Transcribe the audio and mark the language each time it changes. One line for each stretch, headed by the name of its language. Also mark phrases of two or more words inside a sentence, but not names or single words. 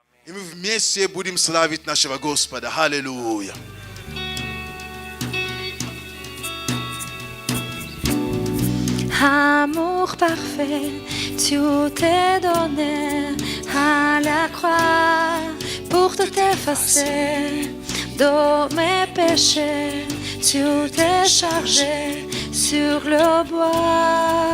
Russian: И мы вместе будем славить нашего Господа. Аллилуйя.
French: Amour parfait, tu t'es donné à la croix pour tout effacer. De mes péchés, tu t'es chargé sur le bois.